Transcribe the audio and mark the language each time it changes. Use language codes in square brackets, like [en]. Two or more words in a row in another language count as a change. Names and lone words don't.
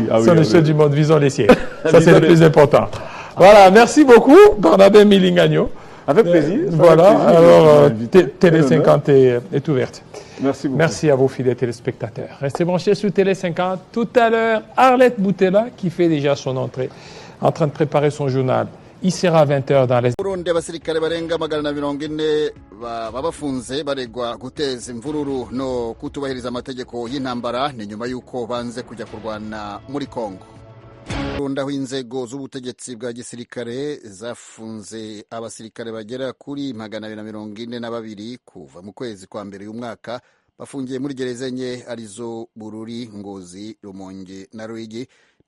[fr] Ce sont les choses du monde, visons les sièges. Ça, c'est le plus important. Voilà, merci beaucoup, Barnabé Milingagno. Avec plaisir. Voilà, alors Télé 50 est ouverte. Merci beaucoup. Merci à vos fidèles téléspectateurs. Restez branchés sur Télé 50. Tout à l'heure, Arlette Boutella, qui fait déjà son entrée, en train de préparer son journal. Il sera 20h dans les... [rn] Burundi abasirikare barenga 440 babafunze baregwa guteza imvururu no kutubahiriza amategeko y'intambara ni nyuma yuko banze kujya kurwana muri Kongo. Burundi aho inzego z'ubutegetsi bwa gisirikare zafunze abasirikare bagera kuri 242 kuva mu kwezi kwa mbere y'umwaka bafungiye muri gereza enye arizo Bururi, Ngozi, Rumonge na Ruyigi.